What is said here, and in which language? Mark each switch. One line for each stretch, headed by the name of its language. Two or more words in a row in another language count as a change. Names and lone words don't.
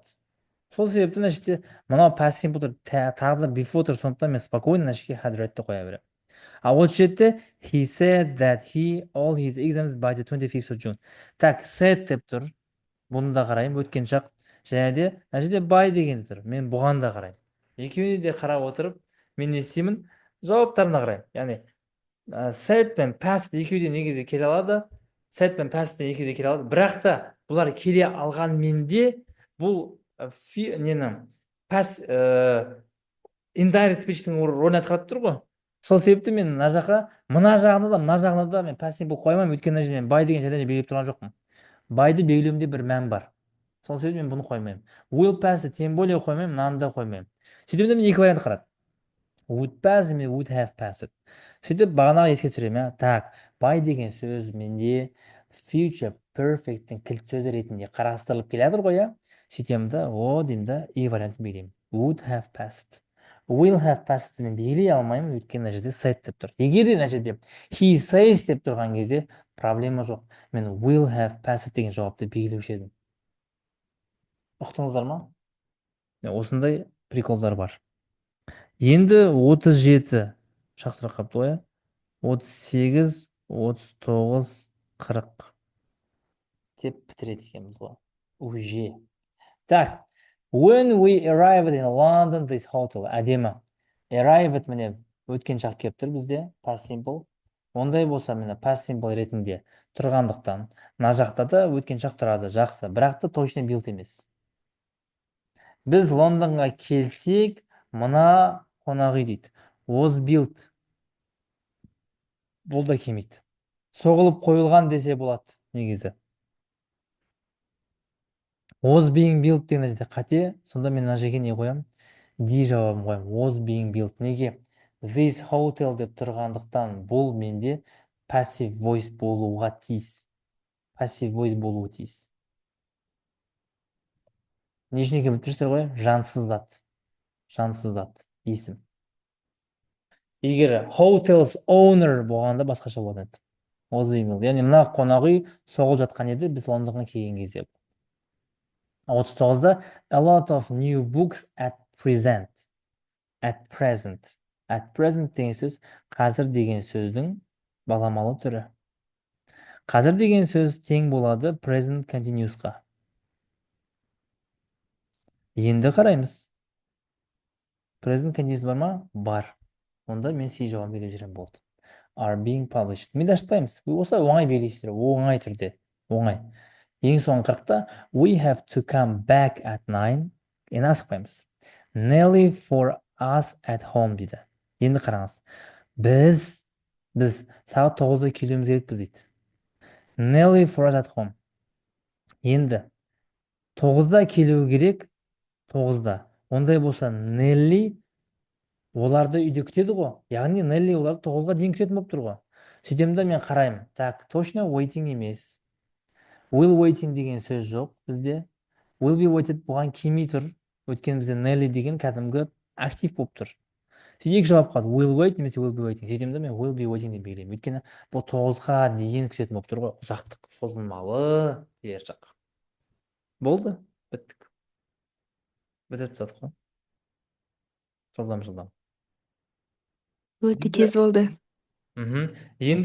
Kazakh: Сол себепті мына жерде мынау
English: past simple
Kazakh: тұр, тағы да before тұр, сондықтан мен спокойно мына жерге
English: had read-ті
Kazakh: қоя беремін.
English: А осы жерде he said that he all his exams by the 25th of June.
Kazakh: Так, said деп тұр. Бұны да қараймын, өткен шақ. Және де мына жерде by деген тұр. Мен бұған да қараймын. Екеуіне де қарап отырып, мен не істеймін? Жауаптарына қараймын. Яғни said пен past екеуі де негізі келе алады. Said пен past екеуі де келе алады. Бірақ та бұлар келе алғанменде бұл нені
English: past indirect speech-тің
Kazakh: рөлін атқарып тұр ғой. Сол себепті мен мына жаққа, мына жағына да мен past simple қоймаймын, өйткені мына жерде by деген жерде белгілеп тұрған жоқпын. By-ды белгілеуімде бір мән бар. Сол себепті мен бұны қоймаймын.
English: Will pass-ті
Russian: тем более
Kazakh: қоймаймын, мынаны да қоймаймын. Сөйтіп мен екі вариант қарады.
English: Would pass мен would have passed.
Kazakh: Сөйтіп бағанағы еске түсіремін. Так, by деген сөз менде
English: future perfect-тің
Kazakh: кілт сөзі ретінде қарастырылып келе жатыр ғой, сөйтемін да, деймін да, вариантын белгілеймін.
English: Would have passed. Will have passed
Kazakh: мен белгілей алмаймын, өйткені мына жерде said деп тұр. Егер де мына жерде
English: he says
Kazakh: деп тұрған кезде проблема жоқ. Мен
English: will have passed
Kazakh: деген жауапты белгілеуші едім. Ұқтыңыздар ма? Осындай приколдар бар. Енді 37 шақ сұрақ қапты ғой. 38, 39, 40 деп бітіреді екенбіз ғой. Уже. Так,
English: when we arrived in London, this hotel.
Kazakh: Әдемі. Arrived міне өткен шақ келіп тұр бізде.
English: Past simple.
Kazakh: Ондай болса міне
English: past simple
Kazakh: ретінде тұрғандықтан мына жақта да өткен шақ тұрады. Жақсы. Бірақ та точно built емес. Біз Лондонға келсек, мына қонақ үй дейді.
English: Was built.
Kazakh: Бұл да келмейді. Соғылып қойылған десе болады негізі.
English: Was being built
Kazakh: деген жерде қате, сонда мен мына жерге не қоямын? D жауабын қоямын.
English: Was being built.
Kazakh: Неге?
English: This hotel
Kazakh: деп тұрғандықтан бұл менде
English: passive voice
Kazakh: болуға тиіс.
English: Passive voice
Kazakh: болуы тиіс. Не үшін екен біліп тұрсыздар ғой? Жансыз зат. Жансыз зат. Есім. Егер
English: hotels owner
Kazakh: болғанда басқаша болады.
English: Was being built.
Kazakh: Яғни мына қонақ үй соғылып жатқан еді біз Лондонға келген кезде.
English: 39-да a lot of new books at present. At present
Kazakh: деген сөз қазір деген сөздің баламалы түрі. Қазір деген сөз тең болады
English: present continuousқа.
Kazakh: Енді қараймыз.
English: Present continuous
Kazakh: бар ма? Бар. Онда мен C жауабын беріп жүрем болды.
English: Are being published.
Kazakh: Мен ашпаймыз. Осылай оңай бересіздер. Оңай түрде. Оңай. Ең соңғы 40-та we have to come back at 9. Енді асықпаймыз.
English: Nelly for us at home дейді.
Kazakh: Енді қараңыз. Біз сағат 9-да келуіміз керекпіз дейді.
English: Nelly for us at home.
Kazakh: Енді 9-да келу керек. 9-да. Ондай болса Nelly оларды үйде күтеді ғой. Яғни Nelly оларды 9-ға дейін күтетін болып тұр ғой. Сөйтем да мен қараймын. Так, точно waiting емес.
English: Will waiting
Kazakh: деген сөз жоқ бізде.
English: Will be waited
Kazakh: бұған келмей тұр. Өйткені бізде Nelly деген кәдімгі актив болып тұр. Сөйтіп екі жауап қалды.
English: Will wait немесе will be waiting.
Kazakh: Сөйтем да мен
English: will be waiting
Kazakh: деп белгілеймін. Өйткені бұл 9-ға дейін күтетін болып тұр ғой. Ұзақтық созылмалы бер жақ. Болды. Біттік. Бітіріп тастадық қой. Жылдам. Өте тез болды. Енді